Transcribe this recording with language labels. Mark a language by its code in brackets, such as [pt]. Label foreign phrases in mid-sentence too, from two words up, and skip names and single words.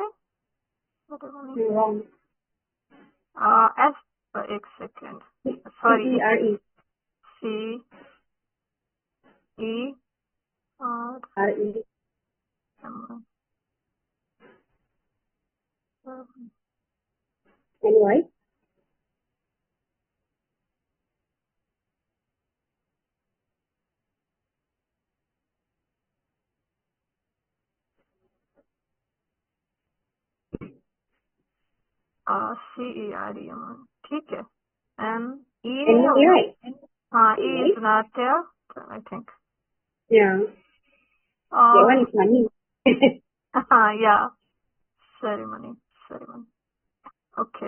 [en] Ceremony. Wrong. S. एक second. Sorry. C-E-R-E. C-E-R-E. Anyway. C-E-R-E. [hi] ठीक है. [en] M-E. Right. E is not there, I think. Yeah. That one is funny. Yeah. Ceremony. Okay.